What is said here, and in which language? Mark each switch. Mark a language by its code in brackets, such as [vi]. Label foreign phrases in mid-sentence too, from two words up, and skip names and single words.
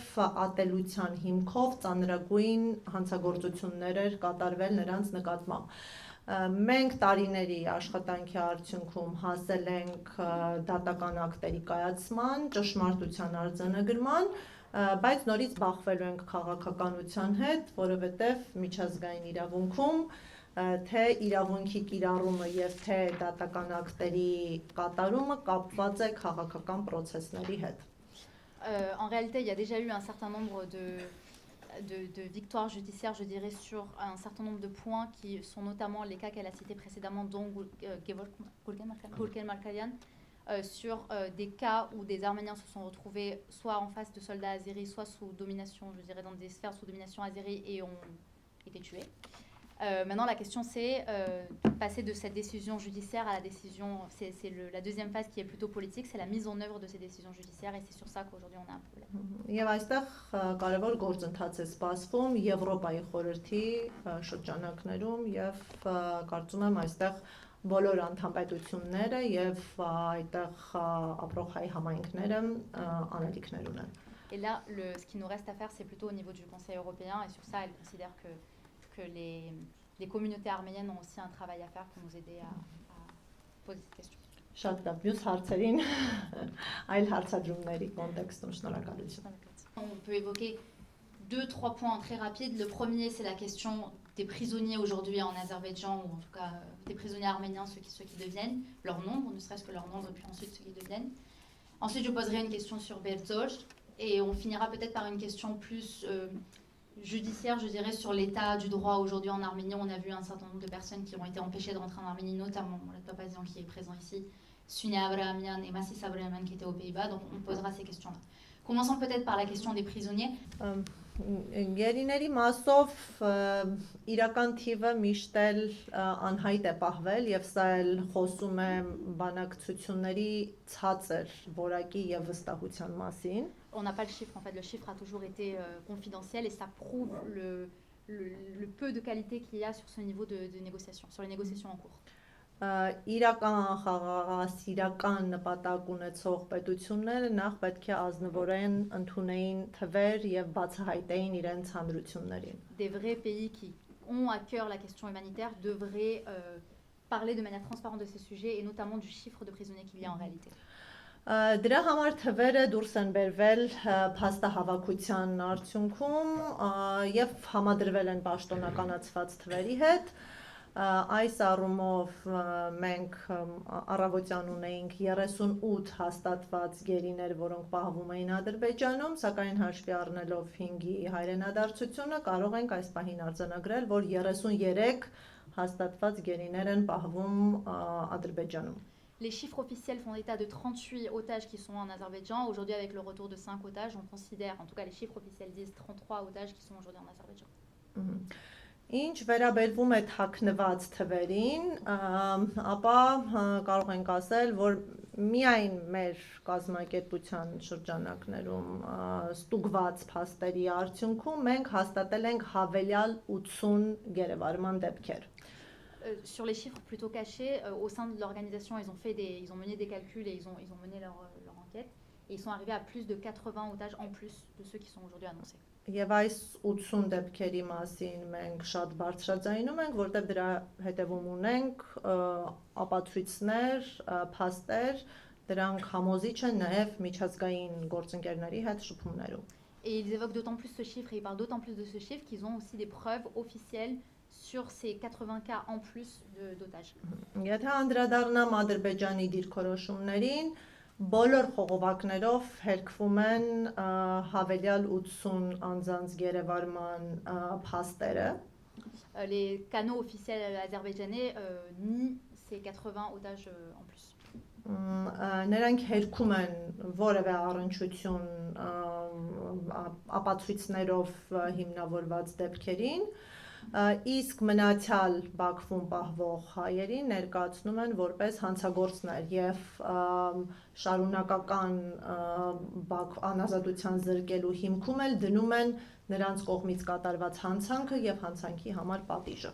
[hy] ատելության հիմքով ծանրագույն հանցագործություններ էր կատարվել նրանց նկատմամբ։ Մենք տարիների աշխատանքի արդյունքում հասել ենք դատական ակտերի կայացման, ճշմարտության արձանագրման, բայց նորից բախվելու ենք քաղաքականության հետ, որովհետև միջազգային իրավունքում թե իրավունքի կիրառումը եւ թե դատական ակտերի կատարումը կապված է քաղաքական process-ների հետ։ [fr] En réalité, il y a déjà eu un certain nombre de victoires judiciaires, je dirais, sur un certain nombre de points qui sont notamment les cas qu'elle a cités précédemment, dont Gulken Markarian, sur des cas où des Arméniens se sont retrouvés soit en face de soldats azéris, soit sous domination, je dirais dans des sphères sous domination azérie et ont été tués. Maintenant, la question c'est passer de cette décision judiciaire à la décision, c'est la deuxième phase qui est plutôt politique, c'est la mise en œuvre de ces décisions judiciaires et c'est sur ça qu'aujourd'hui on a un problème. [hy] Եվ այստեղ կարևոր գործընթաց է սպասվում Եվրոպայի խորհրդի շրջանակներում եւ կարծում եմ այստեղ բոլոր անդամպետությունները եւ այդտեղ ապրող հայ համայնքները անելիքներ ունեն։ [fr] Et là, ce qui nous reste à faire, c'est plutôt au niveau du Conseil européen et sur ça, elle considère que les communautés arméniennes ont aussi un travail à faire pour nous aider à poser cette question. [hy] Շատ լավ, մյուս հարցերին այլ հարցադրումների կոնտեքստում շնորհակալություն։ [fr] On peut évoquer 2-3 points très rapides. Le premier, c'est la question des prisonniers aujourd'hui en Azerbaïdjan, ou en tout cas des prisonniers arméniens, ceux qui deviennent, leur nombre, ne serait-ce que leur nombre, et puis ensuite ceux qui deviennent. Ensuite, je poserai une question sur Berzor, et on finira peut-être par une question plus judiciaire, je dirais, sur l'état du droit aujourd'hui en Arménie. On a vu un certain nombre de personnes qui ont été empêchées de rentrer en Arménie, notamment Mourad Papazian qui est présent ici, Suni Abrahamian et Massis Abrahamian qui étaient aux Pays-Bas, donc on posera ces questions-là. Commençons peut-être par la question des prisonniers. [hy] Գերիների մասով իրական թիվը միշտ էլ անհայտ է պահվել եւ սա էլ խոսում է բանակցությունների ցածր որակի եւ վստահության մասին։ [fr] On n'a pas le chiffre, en fait, le chiffre a toujours été confidentiel et ça prouve le peu de qualité qu'il y a sur ce niveau de négociation, sur les négociations en cours. [hy] իրական խաղաղասիրական նպատակ ունեցող պետությունները նախ պետք է ազնվորեն ընդունեին թվեր եւ բացահայտեին իրենց հանրություններին։ [fr] Des vrais pays qui ont à cœur la question humanitaire devraient parler de manière transparente de ces sujets et notamment du chiffre de prisonniers qu'il y a en réalité. [hy] Դրա համար թվերը դուրս են բերվել փաստահավաքության արդյունքում եւ համադրվել են պաշտոնականացված թվերի հետ։ Այս առումով մենք առավոտյան ունեինք 38 հաստատված գերիներ, որոնք պահվում էին Ադրբեջանում, սակայն հաշվի առնելով 5-ի հայրենադարձությունը կարող ենք այս պահին արձանագրել, որ 33 հաստատված գերիներ են պահվում Ադրբեջանում։ [fr] Les chiffres officiels font état de 38 otages qui sont en Azerbaïdjan. Aujourd'hui, avec le retour de 5 otages, on considère, en tout cas les chiffres officiels disent 33 otages qui sont aujourd'hui en Azerbaïdjan. [hy] Ինչ վերաբերվում է թաքնված թվերին, ապա կարող ենք ասել, որ միայն մեր կազմակերպության շրջանակներում ստուգված փաստերի արդյունքում մենք հաստատել ենք հավելյալ 80 գերեվարման դեպքեր։ [fr] Sur les chiffres plutôt cachés, au sein de l'organisation, ils ont mené des calculs et ils ont mené leur enquête et ils sont arrivés à plus de 80 otages en plus de ceux qui sont aujourd'hui annoncés. [hy] Եվ այս 80 դեպքերի մասին մենք շատ բարձրաձայնում ենք, որտեղ դրա հետևում ունենք ապացույցներ, փաստեր, դրանք համոզիչ են նաև միջազգային գործընկերների հետ շփումներում։ [fr] Et ils évoquent d'autant plus ce chiffre et ils parlent d'autant plus de ce chiffre qu'ils ont aussi des preuves officielles sur ces 80 cas en plus d'otages. [hy] Եթե անդրադառնամ Ադրբեջանի դիրքորոշումներին, բոլոր խողովակներով հերկվում են հավելյալ 80 անձանց գերեվարման փաստերը։ [fr] Les canaux officiels azerbaïdjanais nient ces 80 otages en plus. [hy] Նրանք հերքում են որևէ առնչություն ապացույցներով հիմնավորված դեպքերին, իսկ մնացյալ Բաքվում պահվող հայերին ներկայացնում են որպես հանցագործներ եւ շարունակական անազատության զրկելու հիմքում էլ դնում են նրանց կողմից կատարված հանցանքը եւ հանցանքի համար պատիժը։